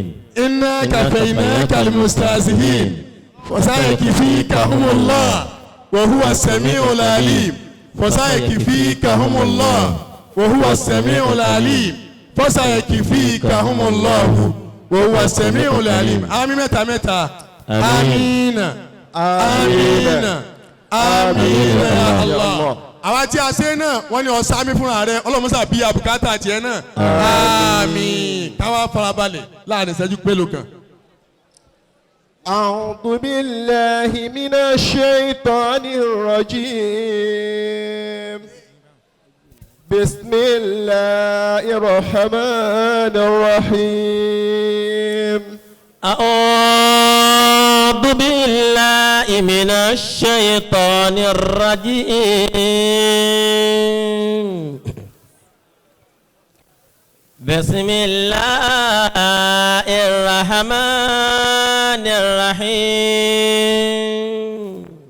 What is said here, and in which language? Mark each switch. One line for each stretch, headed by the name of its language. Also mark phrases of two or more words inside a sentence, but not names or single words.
Arabic: إنا كفيناك المستهزئين فسيكفيكهم الله وهو السميع العليم فسيكفيكهم الله وهو السميع العليم فسيكفيكهم الله وهو السميع العليم آمين متى متى آمين آمين آمين يا الله
Yoruba: àwa tí a ṣe náà wọ́n ní ọ̀sán fúnra rẹ̀ ọlọ́mọṣà bíi àbùkátà tiẹ̀ náà àmín káwá farabalẹ̀ láàrin ìṣẹ́jú pélòó kan.
Arabic: أعوذ بالله من الشيطان الرجيم. بسم الله الرحمن الرحيم. أعوذ بالله من الشيطان الرجيم بسم الله الرحمن الرحيم